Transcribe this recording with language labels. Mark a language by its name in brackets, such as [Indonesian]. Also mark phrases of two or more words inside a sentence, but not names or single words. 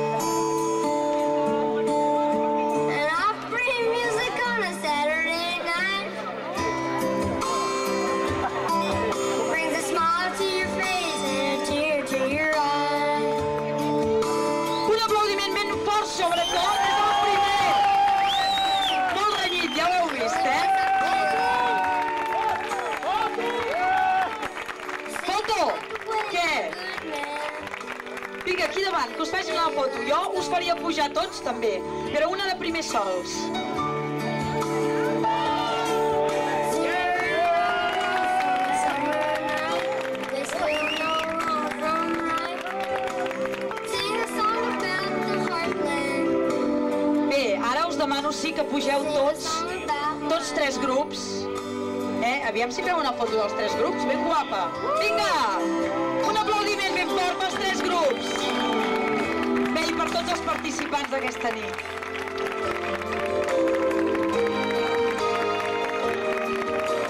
[English] And off-free music on a Saturday night brings a smile to your face and a tear to your eye. [Catalan] Un aplaudiment ben fort, sobretot, és el primer. Molt renyit, ja ho heu vist, eh? Foto! Què? Vinga, aquí davant, que us faci una foto. Jo us faria pujar tots, també, però una de primer sols. [English] They still know wrong from right. Sing a song about the heartland. [Catalan] Bé, ara us demano sí que pugeu tots 3 grups. Aviam si feu una foto dels 3 grups, ben guapa. Vinga! Un aplaudiment ben fort pels 3 grups. Bé, i per tots els participants d'aquesta nit.